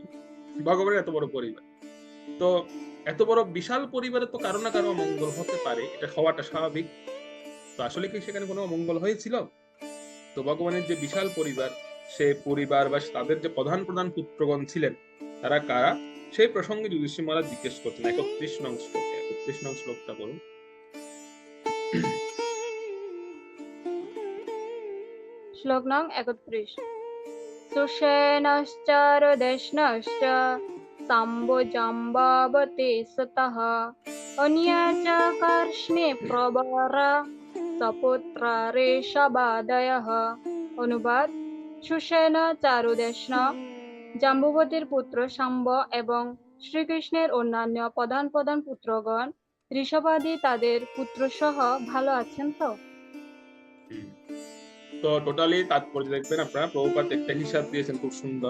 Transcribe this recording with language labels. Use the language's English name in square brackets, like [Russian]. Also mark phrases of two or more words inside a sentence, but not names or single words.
[Bangla] ভগবানের এত বড় পরিবার, তো এত বড় বিশাল পরিবারে তো কারো না কারো অমঙ্গল হতে পারে, এটা হওয়াটা স্বাভাবিক। তো আসলে কি সেখানে কোনো অমঙ্গল হয়েছিল? তো ভগবানের যে বিশাল পরিবার, সে পরিবার বা তাদের যে প্রধান প্রধান পুত্রগণ ছিলেন, তারা কারা, সেই প্রসঙ্গে যুধিষ্ঠির মহারাজ জিজ্ঞেস করছেন 31 নং শ্লোকে। 31 নং শ্লোকটা বলুন। [Sanskrit] श्लोक नং 31 सुषेणश्चारुदेष्णश्च साम्बुजाम्बावते सतः अन्या च कार्ष्णे प्रवरा सपुत्रा ऋषभादयः। [Bangla] অনুবাদ: সুষেণ, চারুদেষ্ণ, জাম্বুবতীর পুত্র শাম্ব এবং শ্রীকৃষ্ণের অন্যান্য প্রধান প্রধান পুত্রগণ ঋষভাদি তাদের পুত্রসহ ভালো আছেন তো? তো টোটালি তাৎপর্য দেখবেন আপনারা, প্রভুপাদ একটা হিসাব দিয়েছেন খুব সুন্দর।